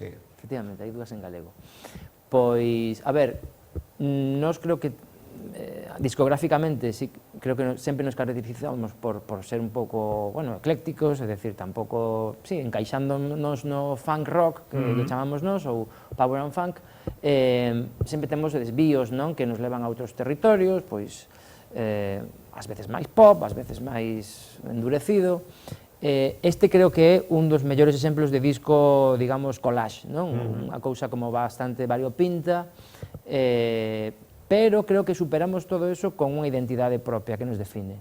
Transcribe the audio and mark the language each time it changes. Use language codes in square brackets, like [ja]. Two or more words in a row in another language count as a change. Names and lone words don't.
[gl] Efectivamente, hai dúas en galego. Pois, a ver, nós creo que discográficamente sí, creo que sempre nos caracterizamos por ser un pouco, bueno, eclécticos, é dicir, tampouco, sí, encaixándonos no funk rock, que chamamos nós, ou [en] power and funk, [gl] sempre temos desvíos, non, que nos levan a outros territorios, pois, ás veces máis pop, ás veces máis endurecido. Este creo que é un dos mellores exemplos de disco, digamos, collage, non? Unha cousa como bastante variopinta, pero creo que superamos todo eso con unha identidade propia que nos define.